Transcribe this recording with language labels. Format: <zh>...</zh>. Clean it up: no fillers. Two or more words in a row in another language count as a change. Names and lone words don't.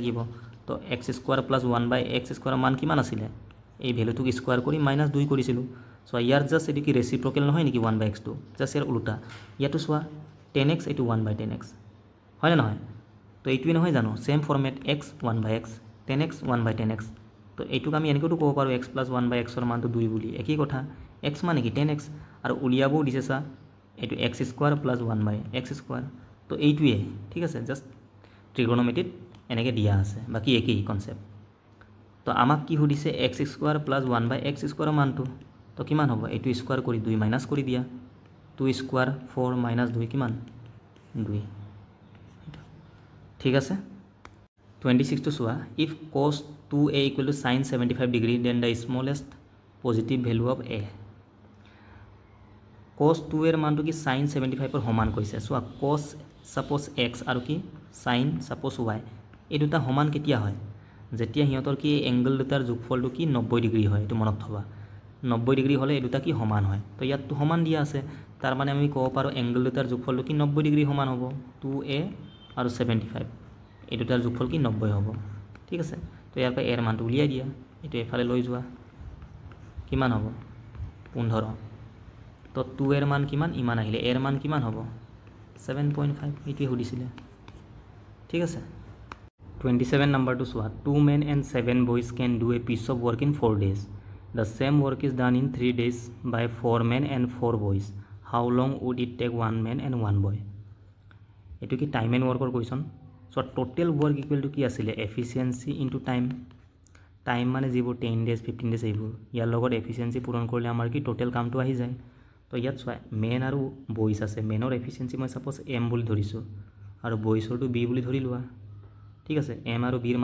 <as>থাকিব তো x² + 1/x² মান কিমান আছিল এই ভ্যালুটোক স্কয়াৰ কৰি -2 কৰিছিলোঁ সো ইয়াৰ জাস্ট এটো কি ৰেচিপ্ৰকেল নহয় নেকি 1/x টো জাস্ট ইয়াৰ উল্টা ইয়াটো চোৱা 10x এইটো 1/10x হয় না নহয় তো এইটোই নহয় জানো</as> <en>same format</en> <as>x 1/x 10x 1/10x তো এইটোক আমি এনেকৈতো ক'ব পাৰো x + 1/x ৰ মানটো 2 বুলি একই কথা x মানে কি 10x আৰু উলিয়াবও দিছে সা এইটো x² + 1/x²। তো এইটোৱে ঠিক আছে জাস্ট ট্ৰিগোনোমেট্ৰিত এনেকৈ দিয়া আছে বাকি একই কনসেপ্ট তো আমাক কি সুধিছে x² + 1/x² মানটো তো কিমান হ'ব এইটো স্কয়াৰ কৰি 2 মাইনাস কৰি দিয়া 2 স্কয়াৰ 4 - 2 কিমান 2 ঠিক আছে 26 টো চোৱা</as> <en>if cos 2a = sin 75 degree then the smallest positive value of a cos 2</en> <as>এর মানটো কি sin 75 এর সমান কৈছে সো cos suppose x আৰু কি sin suppose y এই দুটা সমান কেতিয়া হয় যেতিয়া হিয়তৰ কি এংগল দুটাৰ যোগফলটো কি 90 ডিগ্ৰী হয় এটো মনত থবা 90 ডিগ্ৰী হলে এই দুটা কি সমান হয় তো ইয়াত তো সমান দিয়া আছে তাৰ মানে আমি ক'ব পাৰো এংগল দুটাৰ যোগফলটো কি 90 ডিগ্ৰী সমান হ'ব 2a আৰু 75 এই দুটাৰ যোগফল কি 90 হ'ব ঠিক আছে তো ইয়াৰ পৰা এৰ মানটো উলিয়াই দিয়া এটো এফালে লৈ যোৱা কিমান হ'ব 15 তো 2 এর মান কিমান ইমান আহিলে এর মান কিমান হ'ব 7.5 এইটোৱে সুধিছিলে ঠিক আছে 27 নম্বৰটো চোৱা</as> <en>2 men and 7 boys can do a piece of work in 4 days the same work is done in 3 days by 4 men and 4 boys how long would it take 1 man and 1 boy</en> <as>এটো কি</as> <en>time and work question সো total work equal to</en> <as>কি আছিল</as> <en>efficiency into time</en> <as>মানে যিবোৰ 10 ডেজ 15 ডেজ এইবোৰ ইয়াৰ লগত এফিসিয়েন্সি পূৰণ কৰিলে আমাৰ কি টোটাল কামটো আহি যায় তো ইয়াত চোৱা মেন আৰু বয়স আছে মেনৰ এফিসিয়েন্সি মই সাপোজ m বুলি ধৰিছো আৰু বয়সৰটো b বুলি ধৰি লোৱা ঠিক আছে m আৰু b ৰ</as>